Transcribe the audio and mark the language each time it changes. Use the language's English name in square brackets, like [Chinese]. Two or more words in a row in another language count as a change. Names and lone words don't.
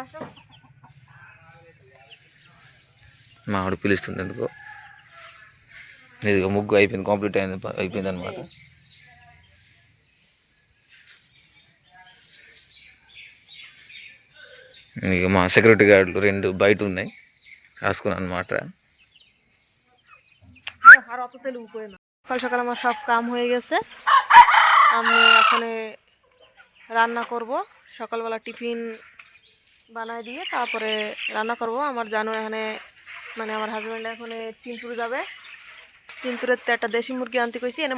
[Telugu] మా ఆవిడ పిలుస్తుంది ఎందుకో. ఇదిగో ముగ్గు అయిపోయింది, కంప్లీట్ అయిపోయింది అనమాట. ఇక మా సెక్యూరిటీ గార్డులు 2 బయట ఉన్నాయి, కాసుకున్నాను అనమాట. [Bangla] সকাল সকাল আমার সব কাম হয়ে গেছে, আমি এখন রান্না করব। সকালবেলা টিফিন বানায় দিয়ে তারপরে রান্না করব। আমার জানো এখানে মানে আমার হাজব্যান্ড এখন চিনপুর যাবে, চিনপুরের তো একটা দেশি মুরগি আনতে কইছি।